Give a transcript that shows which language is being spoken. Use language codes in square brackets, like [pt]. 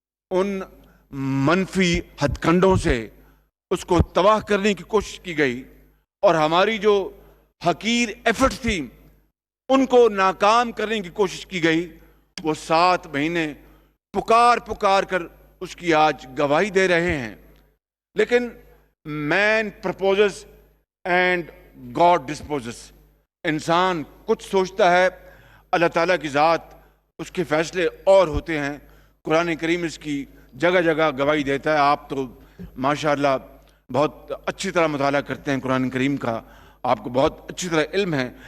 [ur] ان منفی ہتھ کنڈوں سے اس کو تباہ کرنے کی کوشش کی گئی اور ہماری جو حقیر ایفرٹ تھی ان کو ناکام کرنے کی کوشش کی گئی. وہ 7 مہینے پکار کر اس کی آج گواہی دے رہے ہیں. [en] لیکن man proposes and God disposes. [ur] انسان کچھ سوچتا ہے، اللہ تعالیٰ کی ذات اس کے فیصلے اور ہوتے ہیں. قرآن کریم اس کی جگہ جگہ گواہی دیتا ہے. آپ تو ماشاءاللہ بہت اچھی طرح مطالعہ کرتے ہیں قرآن کریم کا، آپ کو بہت اچھی طرح علم ہے.